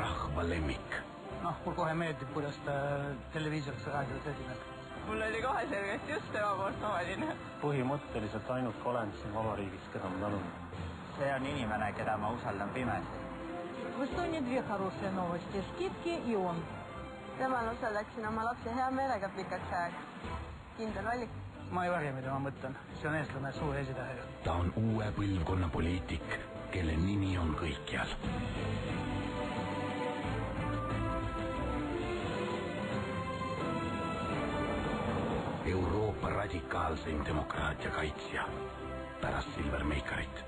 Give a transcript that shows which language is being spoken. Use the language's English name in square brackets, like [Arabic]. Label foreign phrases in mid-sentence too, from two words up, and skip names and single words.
[Estonian] rahva lemmik. Mul kohe meeldib, kuidas ta televiisoris raadios esineb. Mul oli kohe selgelt just tema poolt valine. Põhimõtteliselt ainult olend siin vabariigis, keda ma talun. See on inimene, keda ma usaldan pimesi. [Russian] В Эстонии две хорошие новости. Скидки и он. [Estonian] Temal usaldaksin oma lapse hea meelega pikaks ajaks. Kindel valik. Ma ei varja, mida ma mõtlen. See on eestlane suur esitähega. Ta on uue põlvkonna poliitik, kelle nimi on kõikjal. Euroopa radikaalseim demokraatia kaitsja pärast Silver Meikarit.